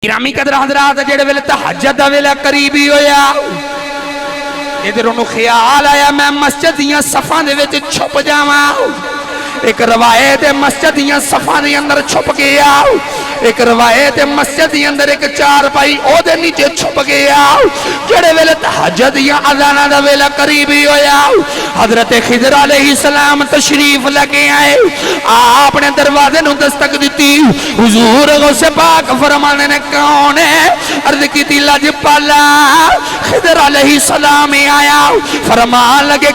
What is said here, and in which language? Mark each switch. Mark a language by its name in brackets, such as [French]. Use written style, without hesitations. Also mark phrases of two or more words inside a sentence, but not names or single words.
[Punjabi] گرامی قدر حضرات جڑے ویلے تہجد دا ویلا قریب ہی ہویا ادھر انہوں خیال آیا میں مسجد دیاں صفاں دے وچ چھپ جاواں ایک روایت مسجد دیاں صفاں دے اندر چھپ گیا ایک روایت مسجد دے اندر ایک چار پائی او دے نیچے چھپ گیا جڑے ویلے تہجد دیاں اذاناں دا ویلا قریب ہی ہویا حضرت خضر علیہ السلام تشریف لگے آئے آپ نے دروازے نو دستک دیتی حضور غوث پاک فرمانے نے کون ہے عرض کی تھی لاجپالا خضر علیہ السلام آیا فرمان لگے